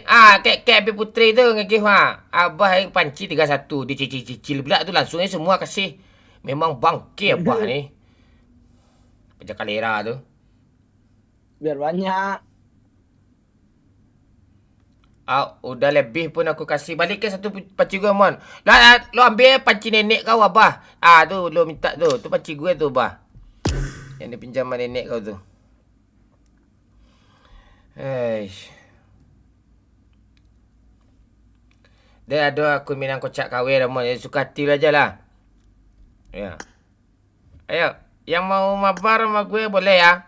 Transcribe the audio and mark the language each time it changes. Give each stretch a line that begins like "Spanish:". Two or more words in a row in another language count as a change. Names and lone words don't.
Indonesian: Kayak Bi Putri tuh ngegih Abah yang panci 31 dicicil pula tuh langsungnya semua kasih. Memang bangke Abah nih. Pejak kalera tuh. Biar banyak. Udah lebih pun aku kasih balik ke satu panci gue Mon. Lah lo ambil panci nenek kau Abah. Tu lo minta tu panci gue tuh Abah. Yang dipinjaman nenek kau tuh. Dia ada akun Minang Kocak KW Ramon. Ya, suka hati aja lah. Ya. Ayo, yang mau mabar sama gue boleh ya.